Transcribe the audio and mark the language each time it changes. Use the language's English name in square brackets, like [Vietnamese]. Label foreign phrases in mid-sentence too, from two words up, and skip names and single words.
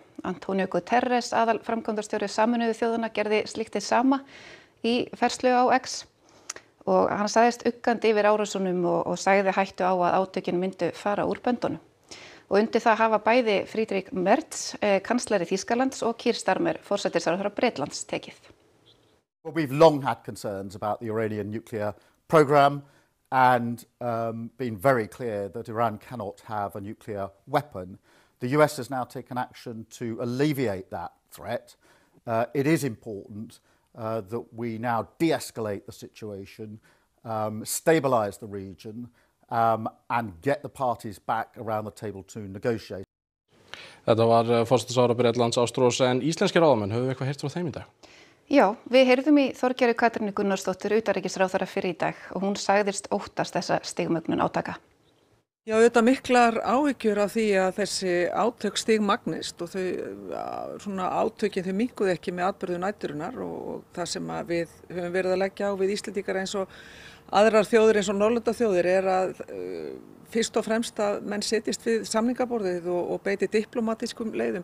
[Icelandic] Antonio Guterres, aðalframkvæmdastjóri Sameinuðu þjóðanna, gerði slíkt hið sama í færslu á X og hann sagðist uggandi yfir árásunum og sagði hættu á að átökin myndu fara úr böndunum. Og undir það hafa bæði Friedrich Merz, kanslari Þýskalands og Keir Starmer, forsætisráðherra Bretlands, tekið. [English] Well, we've long had concerns about the Iranian nuclear program and been very clear that Iran cannot have a nuclear weapon. The US has now taken action to alleviate that threat. It is important that we now de-escalate the situation, stabilise the region, and get the parties back around the table to negotiate. [Icelandic] Þetta var forsætisráðherra Bretlands Ástrós en íslenskir ráðamenn, höfum við eitthvað heyrt frá þeim í dag? Já, við heyrðum í Þorgerði Katrínu Gunnarsdóttur utanríkisráðherra fyrir í dag og hún sagðist óttast þessa stigmögnun átaka. Já, auðvitað miklar áhyggjur af því að þessi átök stigmagnist og svona átökin þau minnkuðu ekki með atburðum næturinnar og það sem við höfum verið að leggja á við Íslendingar eins og aðrar þjóðir eins og Norðurlandaþjóðir að fyrst og fremst að menn setjist við samningaborðið og beiti diplomatískum leiðum.